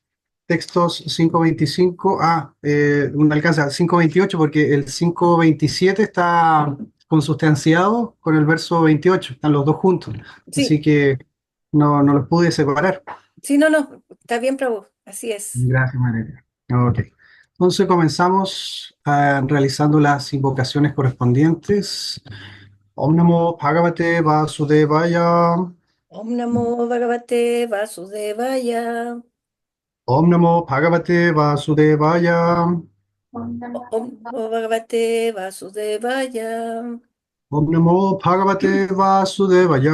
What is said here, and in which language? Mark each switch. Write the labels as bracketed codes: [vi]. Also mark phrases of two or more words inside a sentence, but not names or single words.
[es] Textos 5.25, no alcanza, 5.28, porque el 5.27 está consustanciado con el verso 28, están los dos juntos. Así Sí, que no los pude separar. sí, no, no, está bien, Prabhu, así es. Gracias, María. Ok. Entonces comenzamos realizando las invocaciones correspondientes. [sa] Om Namo Bhagavate Vasudevaya. Om Namo Bhagavate Vasudevaya. Om Namo Bhagavate Vasudevaya. Om Namo Bhagavate Vasudevaya. Om Namo Bhagavate Vasudevaya.